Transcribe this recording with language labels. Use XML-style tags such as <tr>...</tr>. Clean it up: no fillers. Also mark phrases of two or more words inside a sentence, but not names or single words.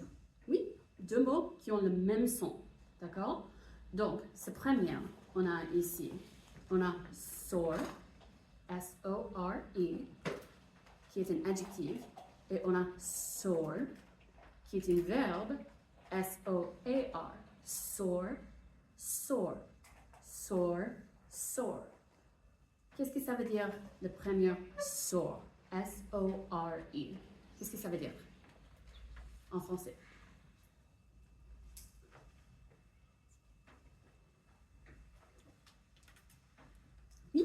<fr>Oui, deux mots qui ont le même son. D'accord? Donc, ce premier, on a ici, on a sore, S-O-R-E, qui est un adjectif, et on a sore, qui est un verbe,</fr> <en>S-O-A-R, sore, sore, sore, sore.</en> <fr>Qu'est-ce que ça veut dire le premier sore, S-O-R-E? Qu'est-ce que ça veut dire en français? Oui?</fr>